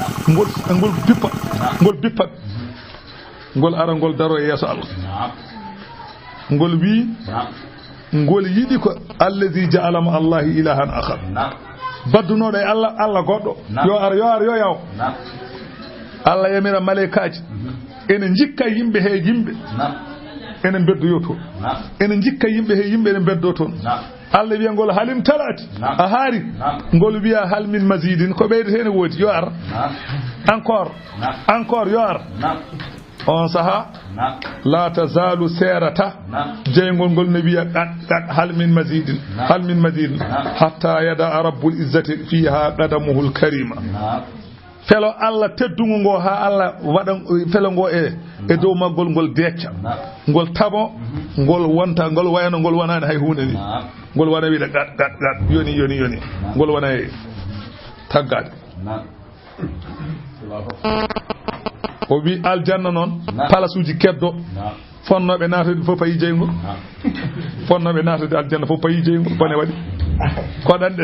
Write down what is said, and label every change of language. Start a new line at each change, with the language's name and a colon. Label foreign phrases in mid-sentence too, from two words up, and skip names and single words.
Fula: ngol bippat ngol ara ngol daro e yeeso Allah ngol wi ngol yiɗi ko
Arabic: الذي جعل مع الله إلها آخر
Fula: baddunoɗo e Allah goɗɗo yo ar yo yaw Allah yamira malayikaji ene jikka yimɓe he yimɓe ene beddoyo toon ene jikka yimɓe he yimɓe ene beddo toon Allah wiya ngol
Arabic: هل امتلأت
Fula: a haari ngol wiya
Arabic: هل من مزيد
Fula: ko ɓeyde hen woodi yo ar encore yo ar on saha la tazalu serata jeygol ngol ne wiya
Arabic: قد هل من مزيد حتى يضع رب العزة فيها قدمه الكريمة
Fula: felo Allah teddungo ngo ha Allah waɗa felo ngo e dow maggol ngol decca ngol tabo ngol wonta ngol wayno ngol wonani hay hunde ni ngol wona wiide gat yoni ngol wona e taggade o wi aljanna noon palasuji keddo fonnoɓe naatude fof payi jeygol fonnoɓe naatude aljanna fof payi jeygol bone waɗi koɗanɗe